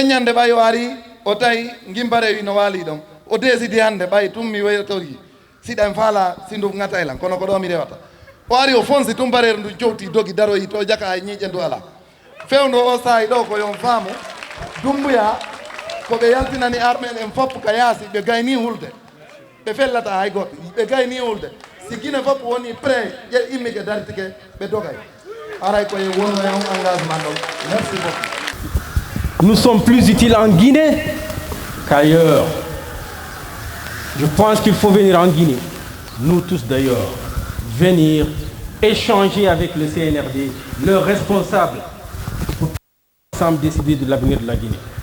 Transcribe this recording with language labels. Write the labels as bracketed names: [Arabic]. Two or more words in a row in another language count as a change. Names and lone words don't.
[Fula] ñande ɓay o ari o tawi gimbare wi no waali ɗon o décidi hannde ɓay tum mi waytori siɗa en faala sindu ŋataylan kono ko ɗo mi rewata o ari o fonsi tum bareere ndu jowti dogi daroyi to jaka hay ñiiƴe ndu ala fewndo o saayi ɗo ko yon faamu dumbuya ko ɓe yaltinani armel en fof ka yaasi ɓe gayni hulde ɓe fellata hay goto ɓe gayni hulde si guine fof woni prêt ƴe immike dartike ɓe dogay aray koye wonno e on engagement ɗon [French] merci beaucoup. Nous sommes plus utiles en Guinée qu'ailleurs. Je pense qu'il faut venir en Guinée, nous tous d'ailleurs, venir échanger avec le CNRD, leurs responsables, pour ensemble décider de l'avenir de la Guinée.